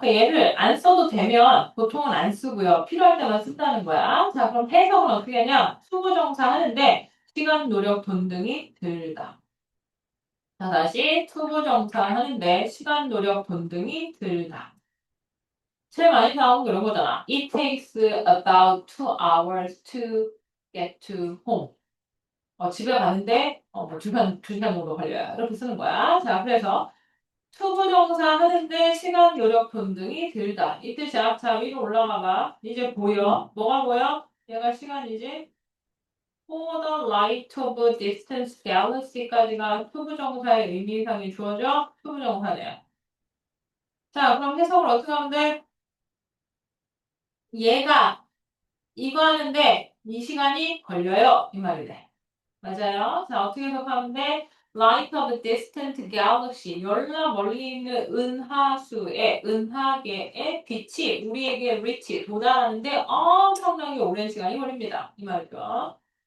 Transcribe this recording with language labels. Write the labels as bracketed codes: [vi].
[ko] 그러니까 얘를 안 써도 되면 보통은 안 쓰고요. 필요할 때만 쓴다는 거야. 자, 그럼 해석은 어떻게 하냐? 투부정사 하는데 시간, 노력, 돈 등이 들다. 자, 다시 투부정사 하는데 시간, 노력, 돈 등이 들다. 제일 많이 나오는 거 이런 거잖아. [en] It takes about 2 hours to get to home. [ko] 집에 가는데 뭐 두 시간 정도 걸려요. 이렇게 쓰는 거야. 자, 그래서 투부정사 하는데 시간, 노력, 돈 등이 들다. 이 뜻이야. 자, 위로 올라가 봐. 이제 보여. 뭐가 보여? 얘가 시간이지. [en] For the light of distance galaxy [ko] 까지가 투부정사의 의미상이 주어져. 투부정사네요. 자, 그럼 해석을 어떻게 하면 돼? 얘가 이거 하는데 이 시간이 걸려요. 이 말이 돼. 맞아요. 자, 어떻게 해석하면 돼? [en] Light of distant galaxy. [ko] 열나 멀리 있는 은하계의 빛이 우리에게 reach, 도달하는데 엄청나게 오랜 시간이 걸립니다. 이 말이죠.